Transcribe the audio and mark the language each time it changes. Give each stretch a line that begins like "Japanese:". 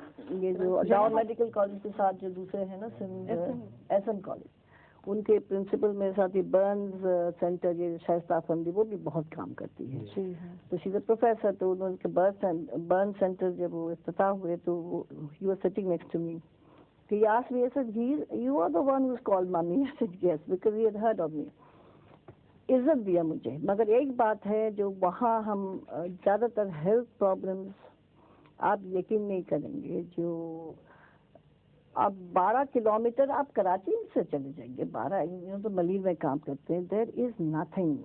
Urdu: یہ جو down medical college کے ساتھ جو دوسرے ہیں نا سندھ ایس این کالج, ان کے پرنسپل میرے ساتھ یہ برنز سینٹر یہ شائستہ افندی وہ بھی بہت کام کرتی ہے. تو
English: She is a professor.
Urdu: تو انہوں کے برن سینٹر جب وہ افتتاح ہوئے تو
English: He was sitting next to me. He asked me, I said, you are the one who's called mommy. I said, yes, because he had heard of me.
Urdu: عزت دیا مجھے. مگر ایک بات ہے جو وہاں ہم زیادہ تر ہیلتھ پرابلمس آپ یقین نہیں کریں گے. جو آپ 12 کلومیٹر آپ کراچی سے چلے جائیں گے, 12 تو ملیر میں کام کرتے ہیں,
English: There is nothing.